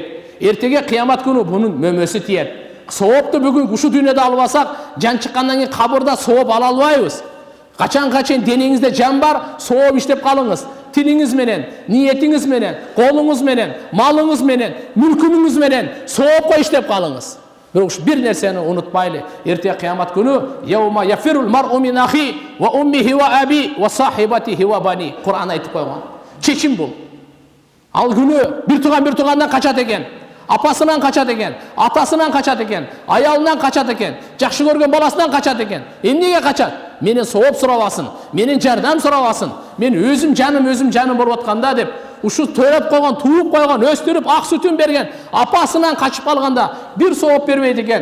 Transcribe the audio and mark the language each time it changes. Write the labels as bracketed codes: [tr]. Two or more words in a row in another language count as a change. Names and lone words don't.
[ky] Эртеге кыямат күнү бунун мөмөсү тиет. Соопту бүгүн ушу дүйнөдө албасак, жан чыккандан кийин кабырда сооп ала албайбыз. Качан денеңизде жан бар, сооп иштеп калыңыз. Тилиңиз менен, ниетиңиз менен, колуңуз менен, малыңыз менен, мүлкүнүңүз менен соопко иштеп калыңыз. Бирок бир нерсени унутпайлы. Эртеге кыямат күнү [ar] يوم يفر المرء من أخيه وأمه وأبيه وصاحبته وبنيه. [ky] Кур'ан айтып койгон. Чечим бул. Ал күнү бир туугандан качат экен. Апасынан качат экен, атасынан качат экен, аялынан качат экен, жакшы көргөн баласынан качат экен. Эмнеге качат? Менен сооп сурабасын, менен жардам сурабасын, мен өзүм жаным болуп атканда деп, ушу төрөп койгон, тууп койгон, өстүрүп ак сүтүн берген апасынан качып калганда бир сооп бербейт экен.